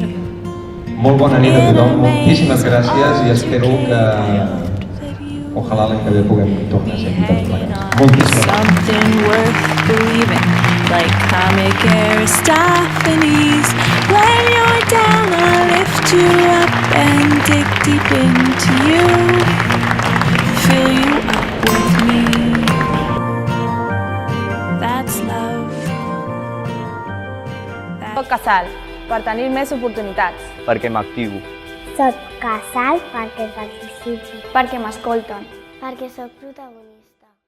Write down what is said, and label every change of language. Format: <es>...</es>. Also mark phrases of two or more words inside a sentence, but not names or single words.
<ca>Molt bona nit a tothom, moltíssimes gràcies i espero que ojalà l'any que ve puguem tornar a ser aquí tots plegats. Moltíssimes gràcies.</ca> <en>Something worth believing, like comic Aristophanes. When you're down, I'll lift you up and dig deep into you. Fill you up with me. That's love.</en> <ca>Soc Casal, per tenir més oportunitats. Perquè m'activo. Soc Casal perquè participo. Perquè m'escolten. Perquè sóc protagonista.</ca>